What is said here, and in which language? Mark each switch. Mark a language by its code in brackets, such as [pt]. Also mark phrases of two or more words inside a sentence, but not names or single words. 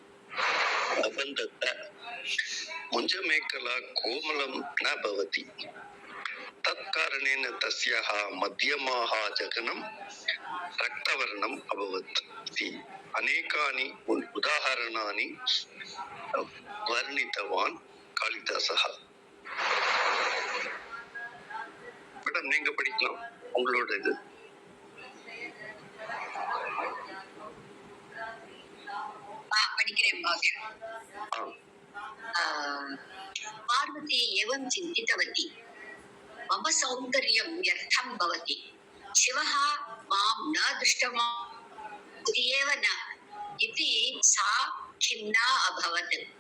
[sa] मुञ्जमेखला कोमलं न भवति। तत्कारणेन तस्याः मध्यमाः जघनं रक्तवर्णम् अभवत् इति अनेकानि उदाहरणानि वर्णितवान् कालिदासः. [ta] மேடம் நீங்க படிக்கலாம், உங்களோட இது. படிக்கிறேன். [sa] पार्वती एवं चिन्तितवती, मम सौन्दर्यं व्यर्थं भवति, शिवः मां न दृष्टवान् एव न इति सा खिन्ना अभवत्।